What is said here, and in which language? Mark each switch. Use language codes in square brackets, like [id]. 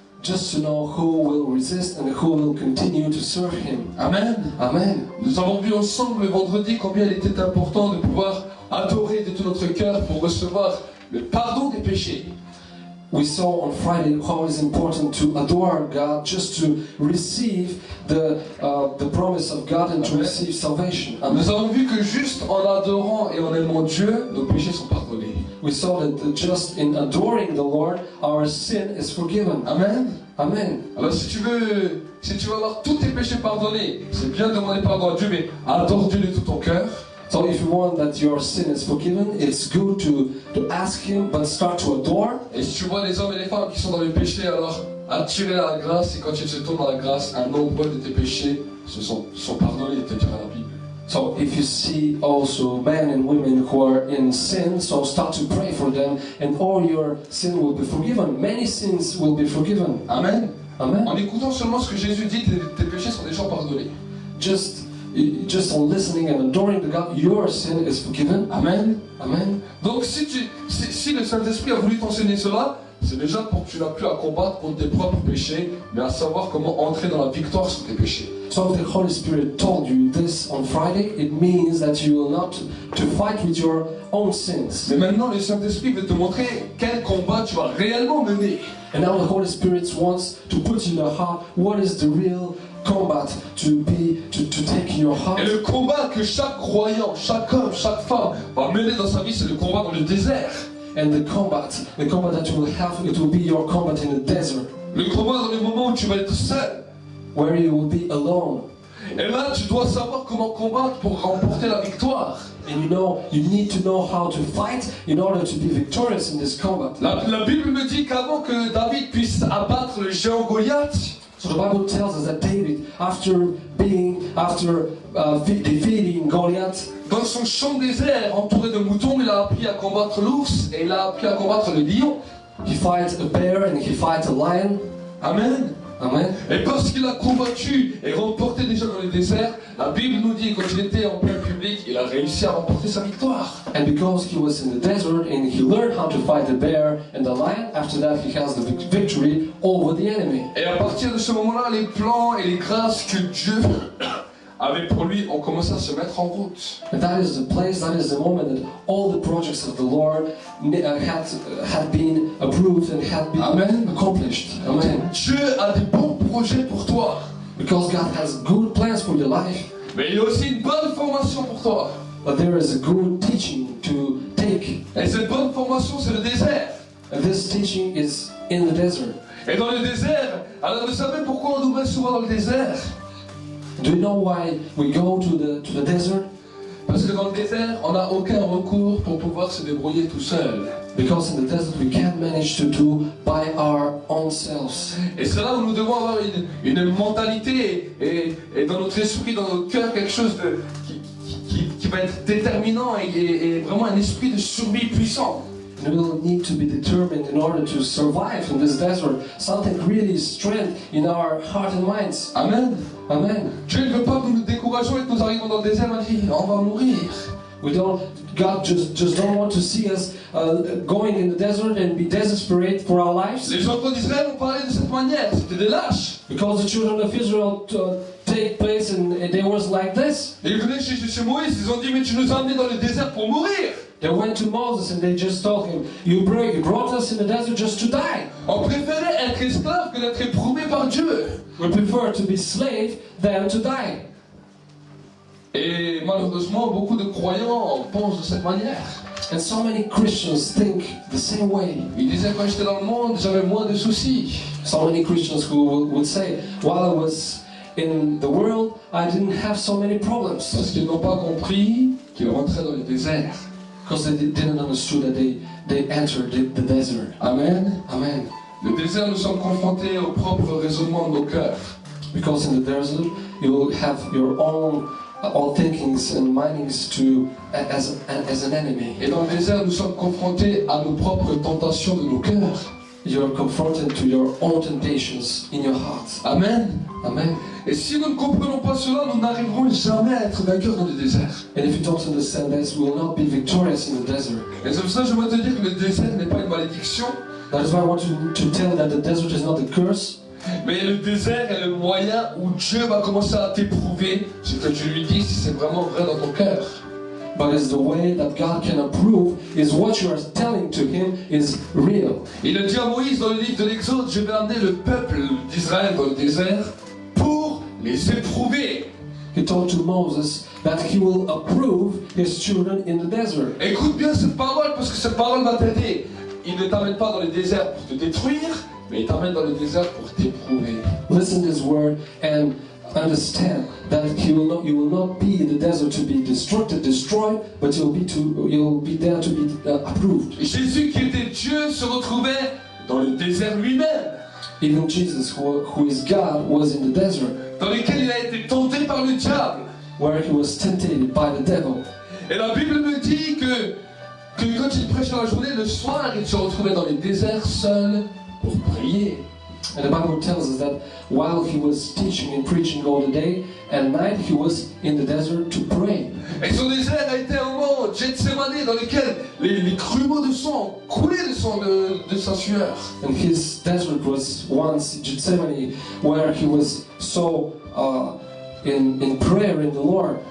[en] Just to know who will resist and who will continue to serve him. Amen. Amen. [fr] Nous avons vu ensemble le vendredi combien il était important de pouvoir adorer de tout notre cœur pour recevoir le pardon des péchés. [en] we saw on Friday how it's important to adore God just to receive the promise of God and to receive salvation. [fr] Nous avons vu que juste en adorant et en aimant Dieu, nos péchés sont pardonnés. [en] We saw that just in adoring the Lord, our sin is forgiven. Amen. Amen. [fr] Alors si tu veux avoir tous tes péchés pardonnés, c'est bien de demander pardon à Dieu, mais adore Dieu de tout ton cœur. [en] So if you want that your sin is forgiven, it's good to ask Him, but start to adore. [fr] Et si tu vois les hommes et les femmes qui sont dans le péché, alors attirer la grâce, et quand ils se tournent dans la grâce, un nombre de tes péchés sont pardonnés, te dira la Bible. [en] So if you see also men and women who are in sin, so start to pray for them, and all your sin will be forgiven. Many sins will be forgiven. Amen. Amen. [fr] En écoutant seulement ce que Jésus dit, tes péchés sont déjà pardonnés. [en] Just on listening and adoring the God, your sin is forgiven. Amen. Amen. [fr] Donc si le Saint-Esprit a voulu t'enseigner cela, c'est déjà pour que tu n'as plus à combattre contre tes propres péchés, mais à savoir comment entrer dans la victoire sur tes péchés. [en] So if the Holy Spirit told you this on Friday, it means that you will not to fight with your own sins. [fr] Mais maintenant, le Saint-Esprit veut te montrer quel combat tu vas réellement mener. [en] And now the Holy Spirit wants to put in your heart what is the real combat to take in your heart. [fr] Et le combat que chaque croyant, chaque homme, chaque femme va mener dans sa vie, c'est le combat dans le désert. [en] And the combat that you will have, it will be your combat in the desert. [fr] Le combat dans le moment où tu vas être seul. [en] Where you will be alone. [fr] Et là, tu dois savoir comment combattre pour remporter la victoire. [en] And you need to know how to fight in order to be victorious in this combat. [fr] La Bible me dit qu'avant que David puisse abattre le géant Goliath, [en] so the Bible tells us that David, after defeating Goliath, [fr] dans son champ désert entouré de moutons, il a appris à combattre l'ours et il a appris à combattre le lion. [en] He fights a bear and he fights a lion. Amen. Amen. [fr] Et parce qu'il a combattu et remporté déjà dans le désert, la Bible nous dit que quand il était en plein public, il a réussi à remporter sa victoire. [en] And because he was in the desert and he learned how to fight the bear and the lion, after that he has the victory over the enemy. [fr] Et à partir de ce moment-là, les plans et les grâces que Dieu avait pour lui ont commencé à se mettre en route. [en] And that is the moment that all the projects of the Lord had been approved and had been accomplished. Amen. [fr] Dieu a des bons projets pour toi. [en] Because God has good plans for your life. [fr] Mais il y a aussi une bonne formation pour toi. [en] But there is a good teaching to take. [fr] Et cette bonne formation, c'est le désert. [en] And this teaching is in the desert. [fr] Et dans le désert, alors vous savez pourquoi on nous met souvent dans le désert? [en] Do you know why we go to the desert? [fr] Parce que dans le désert, on n'a aucun recours pour pouvoir se débrouiller tout seul. [en] Because in the desert we can't manage to do by our own selves. [fr] Et c'est là où nous devons avoir une mentalité et dans notre esprit, dans notre cœur, quelque chose qui va être déterminant et vraiment un esprit de survie puissant. [en] And we will need to be determined in order to survive in this desert. Something really strength in our heart and minds. Amen. Amen. [fr] Dieu ne veut pas que nous nous décourageons et que nous arrivons dans le désert et dit on va mourir. [en] God just don't want to see us going in the desert and be desperate for our lives. [fr] Les enfants d'Israël ont parlé de cette manière, c'était des lâches. [en] Because the children of Israel take place and they was like this. [fr] Et ils venaient chez Moïse, ils ont dit mais tu nous as amenés dans le désert pour mourir. [en] They went to Moses and they just told him, you brought us in the desert just to die. [fr] On préférait être esclave que d'être éprouvé par Dieu. [en] We prefer to be slave than to die. [fr] Et malheureusement, beaucoup de croyants pensent de cette manière. [en] And so many Christians think the same way. [fr] Ils disaient quand j'étais dans le monde, j'avais moins de soucis. [en] So many Christians who would say, while I was in the world, I didn't have so many problems. [fr] Parce qu'ils n'ont pas compris qu'ils rentraient dans le désert. [en] Because they didn't understand that they entered the desert. Amen. Amen. [fr] Le désert, nous sommes confrontés au propre raisonnement de nos cœurs. [en] Because in the desert, you will have your own thinkings and mindings as an enemy. [fr] Et dans le désert, nous sommes confrontés à nos propres tentations de nos cœurs. [en] You are confronted to your own temptations in your heart. Amen. Amen. [fr] Et si nous ne comprenons pas cela, nous n'arriverons jamais à être vainqueurs dans le désert. [en] And if you don't understand this, we will not be victorious in the desert. [fr] Et c'est pour ça que je veux te dire que le désert n'est pas une malédiction. [en] That is why I want to tell you that the desert is not a curse. [fr] Mais le désert est le moyen où Dieu va commencer à t'éprouver ce que tu lui dis si c'est vraiment vrai dans ton cœur. [en] but it's the way that God can approve is what you are telling to Him is real. [fr] Il a dit à Moïse dans le livre de l'Exode, je vais amener le peuple d'Israël dans le désert pour les éprouver. [en] He told to Moses that He will approve His children in the desert. [fr] Écoute bien cette parole parce que cette parole va t'aider. Il ne t'amène pas dans le désert pour te détruire, mais il t'amène dans le désert pour t'éprouver. [en] Listen to this word and understand that you will not be in the desert to be destroyed, but you'll be there to be approved. [fr] Jésus qui était Dieu se retrouvait dans le désert lui-même. [en] Even Jesus, who is God, was in the desert, [fr] dans lequel il a été tenté par le diable. [en] where He was tempted by the devil. [fr] Et la Bible me dit que quand il prêchait la journée, le soir, il se retrouvait dans les déserts seul pour prier. [en] And the Bible tells us that while He was teaching and preaching all the day, at night He was in the desert to pray. [fr] Et son désert a été un moment, Gethsemane, dans lequel les crumeaux de sang coulaient le sang de sa sueur. [en] And His desert was once Gethsemane, where He was so in prayer in the Lord,